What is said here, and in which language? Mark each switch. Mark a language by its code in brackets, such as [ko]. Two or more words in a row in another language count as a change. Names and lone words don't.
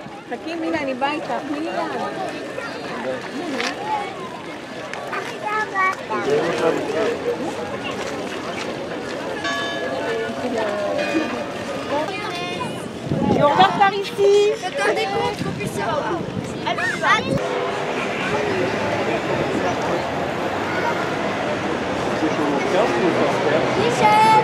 [he] חכי מילה, אני באה איתך, תני לי יד. [fr] Et on repart par ici. Faites un décompte qu'on puisse savoir. Allez, Michel.